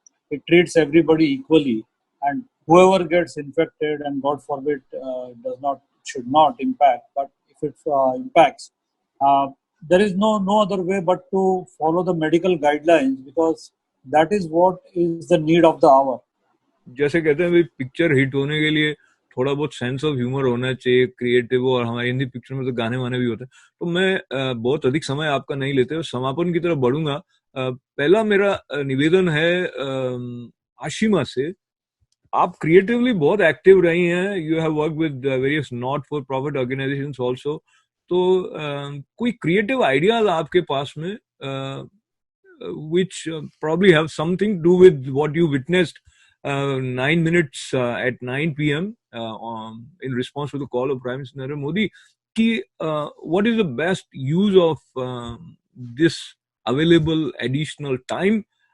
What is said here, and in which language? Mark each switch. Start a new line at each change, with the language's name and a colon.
English: It treats everybody equally, and whoever gets infected, and God forbid should not impact, but if it impacts, there is no other way but to follow the medical guidelines, because that is what is the need of the hour.
Hindi: जैसे कहते हैं भाई, picture hit होने के लिए थोड़ा बहुत sense of humour होना चाहिए, क्रिएटिव, और हमारी हिंदी पिक्चर में तो गाने वाने भी होते हैं। तो मैं बहुत अधिक समय आपका नहीं लेते हुए समापन की तरफ बढ़ूंगा। पहला मेरा निवेदन है आशिमा से। आप क्रिएटिवली बहुत एक्टिव रही हैं,
English: You have work with various not for profit organisations also.
Hindi: तो कोई क्रिएटिव आइडियाज आपके पास में
English: which probably have something to do with what you witnessed 9 minutes at 9 p.m. In response to the call of Prime Minister Narendra Modi, ki what is the best use of this available additional time